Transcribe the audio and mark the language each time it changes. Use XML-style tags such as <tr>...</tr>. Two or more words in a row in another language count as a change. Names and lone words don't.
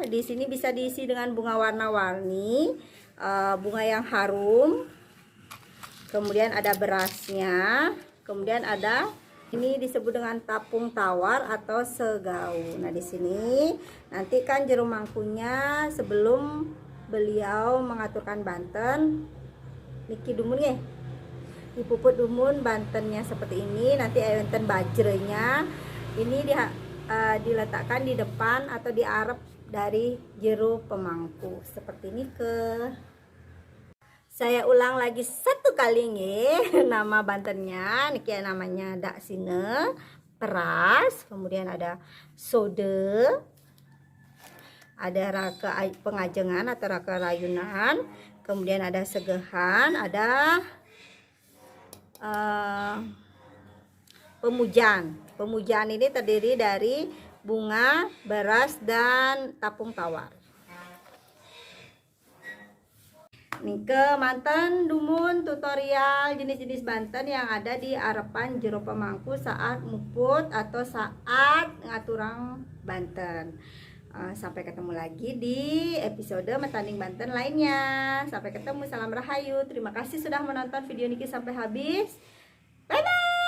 <id>Di sini bisa diisi dengan bunga warna-warni, bunga yang harum. Kemudian ada berasnya. Kemudian ada ini disebut dengan tapung tawar atau segau. Nah, di sini nanti kan jero mangkunya sebelum beliau mengaturkan Banten</id> <ban>niki dumun</ban> <id>ya. Dipuput dumun Bantennya seperti ini. Nanti enten bajrenya ini diletakkan di depan atau di arep dari jero pemangku seperti ini ke. Saya ulang lagi satu kali nih, nama Bantennya niki namanya dak sine, peras, kemudian ada sode, ada raka pengajengan atau raka rayunan, kemudian ada segehan, ada pemujan. Pemujan ini terdiri dari bunga, beras, dan tapung tawar.</id> <ban>Nike manten dumun</ban> <id>tutorial jenis-jenis Banten yang ada di arepan jero pemangku saat muput atau saat ngaturang Banten. Sampai ketemu lagi di episode Metanding Banten lainnya. Sampai ketemu, salam rahayu. Terima kasih sudah menonton video Niki sampai habis.</id> <en>Bye bye.</en>